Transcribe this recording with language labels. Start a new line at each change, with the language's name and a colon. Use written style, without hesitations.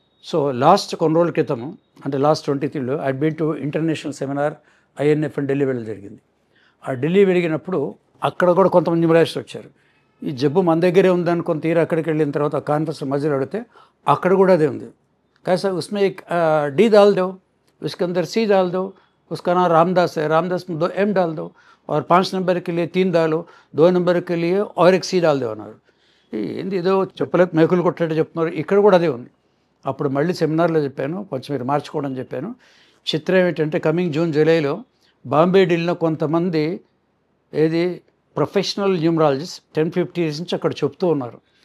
Telugu: So last కొన్ని రోజుల క్రితము అంటే last 23లో I been to international seminar INF అని ఢిల్లీ వెళ్ళడం జరిగింది. ఆ ఢిల్లీ వెళ్ళినప్పుడు అక్కడ కూడా కొంతమంది న్యూమరాలజిస్టులు వచ్చారు. ఈ జబ్బు మన దగ్గరే ఉందనుకొని తీరా అక్కడికి వెళ్ళిన తర్వాత ఆ కాన్ఫరెన్స్ మధ్యలో అడిగితే అక్కడ కూడా అదే ఉంది.
Hindi: कैसा उसमें एक डी डाल दो, उसके अंदर सी डाल दो, उसका नाम रामदास है, रामदास में 2 M डाल दो और 5 नंबर के लिए 3 डालो, 2 नंबर के लिए और एक सी डाल दो
Telugu: అన్నారు. ఏంది ఏదో చెప్పలేక మేకులు కొట్టేట్టు చెప్తున్నారు. ఇక్కడ కూడా అదే ఉంది. అప్పుడు మళ్ళీ సెమినార్లో చెప్పాను, కొంచెం మీరు మార్చుకోవడం చెప్పాను. చిత్రం ఏంటంటే కమింగ్ జూన్ జూలైలో బాంబే ఢిల్లీలో కొంతమంది ఏది ప్రొఫెషనల్ న్యూమరాలజిస్ట్ 10-15 ఇయర్స్ నుంచి అక్కడ చెప్తూ ఉన్నారు.